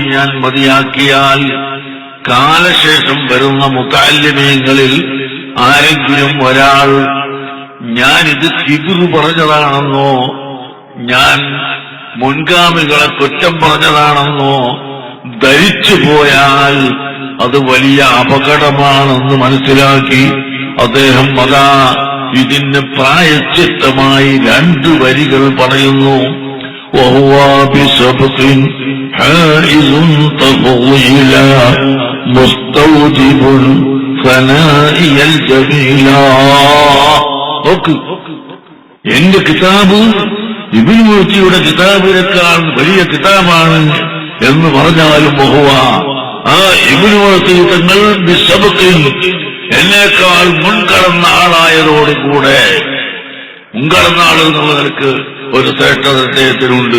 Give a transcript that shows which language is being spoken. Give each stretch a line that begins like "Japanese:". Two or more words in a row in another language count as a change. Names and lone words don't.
Malayalam: ഞാൻ മതിയാക്കിയാൽ കാലശേഷം വരുന്ന മുതഅല്ലിമീങ്ങളിൽ ആരെങ്കിലും ഒരാൾ ഞാനിത് കിബ്റ് പറഞ്ഞതാണെന്നോ ഞാൻ മുൻഗാമികളെ കുറ്റം പറഞ്ഞതാണെന്നോ ധരിച്ചു പോയാൽ അത് വലിയ അപകടമാണെന്ന് മനസ്സിലാക്കി അദ്ദേഹം അതാ ഇതിന് പ്രായശ്ചിത്തമായി 2 വരികൾ പറയുന്നു.
Arabic: وهو بسبق حائز تفضيلا مستوجب ثناء الجميلا.
Malayalam: എന്റെ കിതാബ് ഇബ്നു മുഅ്തിയുടെ കിതാബിനേക്കാൾ വലിയ കിതാബാണ് എന്ന് പറഞ്ഞാലും ബഹുവ ആ ഇബ്നു മുഅ്തി തങ്ങൾ ബിസബഖിൻ എന്നേക്കാൾ മുൻകടന്ന ആളായതോടുകൂടെ മുൻകടന്ന ആൾ എന്നുള്ളവർക്ക് ഒരു ശ്രേഷ്ഠത അദ്ദേഹത്തിനുണ്ട്.